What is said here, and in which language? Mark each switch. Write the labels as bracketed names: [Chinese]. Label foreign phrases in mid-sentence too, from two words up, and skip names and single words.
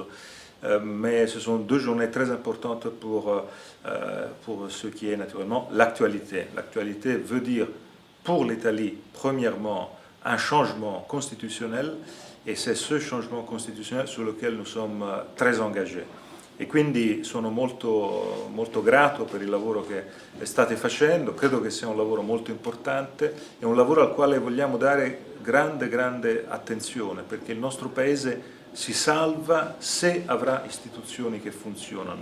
[French] Mais ce sont deux journées très importantes pour ce qui est naturellement l'actualité. L'actualité veut dire pour l'Italie, premièrement, un changement constitutionnel e c'est ce changement constitutionnel sur lequel nous sommes très engagés. [Italian] E quindi sono molto grato per il lavoro che state facendo, credo che sia un lavoro molto importante, è un lavoro al quale vogliamo dare grande attenzione perché il nostro Paese si salva se avrà istituzioni che funzionano.